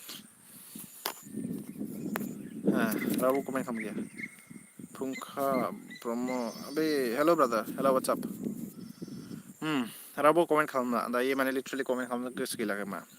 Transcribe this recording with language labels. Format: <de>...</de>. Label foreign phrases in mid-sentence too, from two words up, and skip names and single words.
<brx>रावबो कमेन्ट खालामगैया फुंखा</brx> <en>promo be hello brother hello what's up</en> <brx>रावबो कमेन्ट खालामना दायो माने लिटारेलि कमेन्ट खालामनो गोसो गैला खोमा</brx>